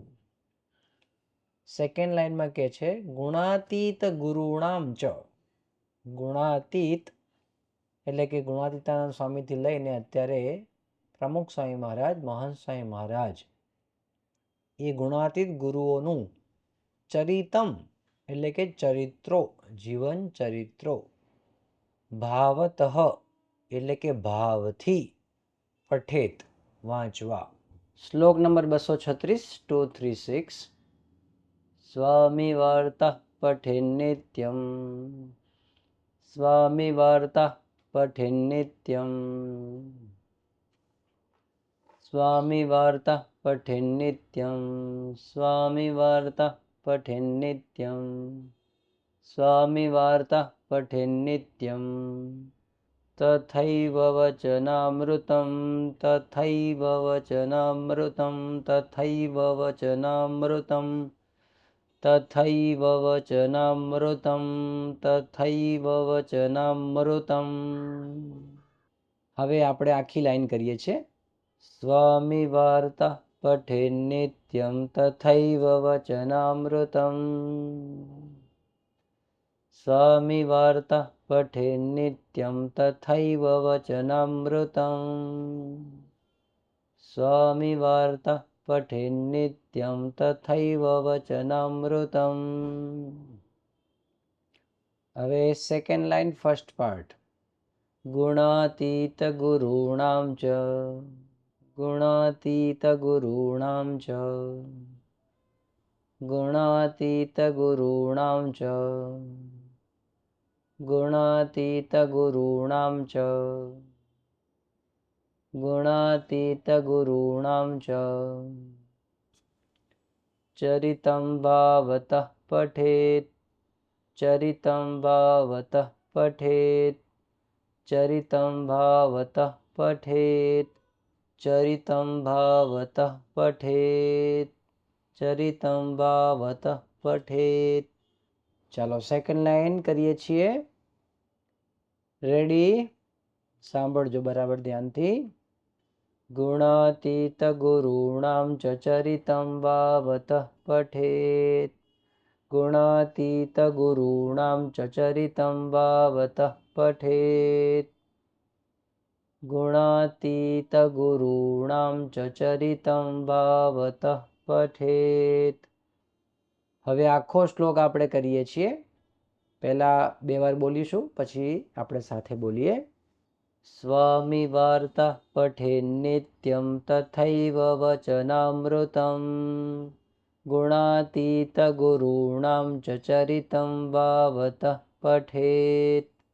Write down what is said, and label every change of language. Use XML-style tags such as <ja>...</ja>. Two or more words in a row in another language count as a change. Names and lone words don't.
<gu>સેકન્ડ લાઈનમાં કહે છે</gu> <sa>ગુણાતીત ગુરુણામ ચ,</sa> <gu>ગુણાતીત એટલે કે ગુણાતીતાનંદ સ્વામીથી લઈને અત્યારે પ્રમુખ સ્વામી મહારાજ, મહંત સ્વામી મહારાજ, એ ગુણાતીત ગુરુઓનું ચરિતમ એટલે કે ચરિત્રો, જીવન ચરિત્રો, ભાવતઃ એટલે કે ભાવથી, પઠેત વાંચવા। શ્લોક નંબર</gu> <sa>236 236 स्वामी वार्ता पठेन्नित्यं, स्वामी वार्ता पठेन्नित्यं, स्वामी वार्ता पठेन्नित्यं, स्वामी वार्ता पठेन्नित्यं, स्वामी वार्ता पठेन्नित्यं, तथैव वचनामृतं, तथैव वचनामृतं, तथैव वचनामृतं, तथैव वचनामृतं, तथैव वचनामृतं।</sa> <gu>હવે આપણે આખી લાઈન કરીએ છીએ।</gu> <sa>સ્વામી વાર્તા પઠેન્નિત્યં, તથૈવ વચનામૃतं, स्वामी वार्ता पठेन्नित्यं, तथैव वचनामृतं, स्वामी वार्ता पठेन्नित्यं, तथैव वचनामृतं।</sa> <en>હવે second line first part.</en> <sa>ગુણાતીત ગુરુણામ ચ, ગુણાતીત ગુરુણામ ચ, गुणातीत गुरूणां च, गुणातीत गुरूणां च, गुणातीत गुरूणां च, चरितं भावतः पठेत्, चरितं भावतः पठेत्, चरितं भावतः पठेत्, चरितं भावतः पठेत्, चरितं भावतः पठेत्।</sa> <gu>ચાલો</gu> <en>second line</en> <gu>કરીએ છીએ। રેડી? સાંભળજો બરાબર ધ્યાનથી।</gu> <sa>गुणातीतगुरूणां च चरितं वावतः पठेत् गुणातीतगुरूणां च चरितं वावतः पठेत् गुणातीतगुरूणां च चरितं वावतः पठेत्।</sa> <gu>હવે આખો શ્લોક આપણે કરીએ છીએ. પહેલા 2 વાર બોલીશું, પછી આપણે સાથે બોલીએ.</gu> <sa>સ્વામી વાર્તા પઠેન્નિત્યં તથૈવ વચનામૃતં ગુણાતીતગુરૂણાં ચ ચરિतं વાવતઃ પઠેत्.</sa>